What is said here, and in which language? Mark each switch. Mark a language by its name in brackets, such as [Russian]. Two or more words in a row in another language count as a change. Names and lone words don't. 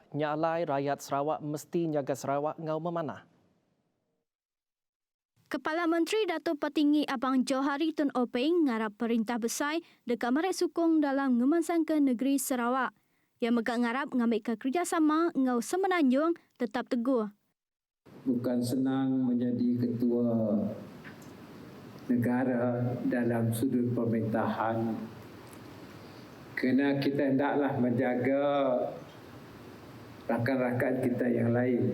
[Iban] Nya alai rakyat Sarawak mesti nyaga Sarawak ngau memanah. Kepala Menteri Datuk Petinggi Abang Johari Tun Openg ngarap perintah besar dekat merek sukong dalam ngemansangkan negeri Sarawak. Yang megak ngarap ngambil ke kerjasama ngau semenanjung tetap teguh. [Malay] Bukan senang menjadi ketua negara dalam sudut pemerintahan, kerana kita hendaklah menjaga rakan-rakan kita yang lain.